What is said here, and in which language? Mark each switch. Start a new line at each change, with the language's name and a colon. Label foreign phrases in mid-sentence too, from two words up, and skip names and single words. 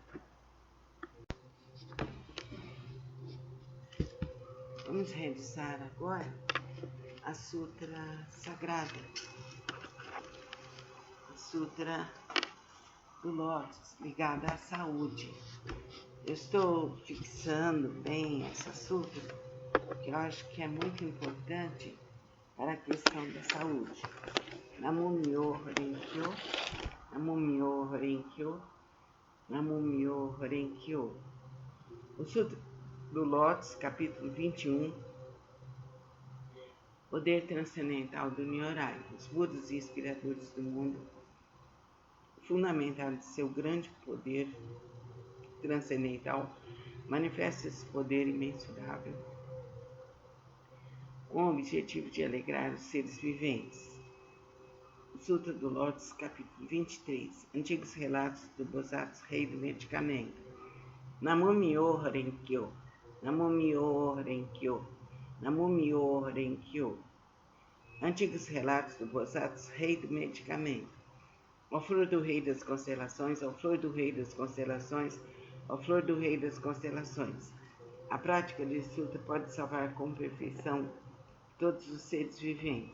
Portuguese: Vamos realizar agora a Sutra Sagrada, a Sutra do Lótus, ligada à saúde. Eu estou fixando bem essa sutra, porque eu acho que é muito importante para a questão da saúde.
Japanese: 南無妙法蓮華経、南無妙法蓮華経、南無妙法蓮華経.
Portuguese: O Sutra do Lótus, capítulo 21, Poder Transcendental do Nyorai. Os Budas e inspiradores do mundo, fundamentados de seu grande poder transcendental, manifesta esse poder imensurável com o objetivo de alegrar os seres viventes. O Sutra do Lótus, capítulo 23, Antigos Relatos do Bodhisattva Rei do Medicamento.
Japanese: 南無妙法蓮華経、南無妙法蓮華経、南無妙法蓮華経.
Portuguese: Antigos Relatos do Bodhisattva Rei do Medicamento. Ó flor do Rei das Constelações, ó flor do Rei das Constelações, ó flor do Rei das Constelações. A prática desse sutra pode salvar com perfeição todos os seres viventes.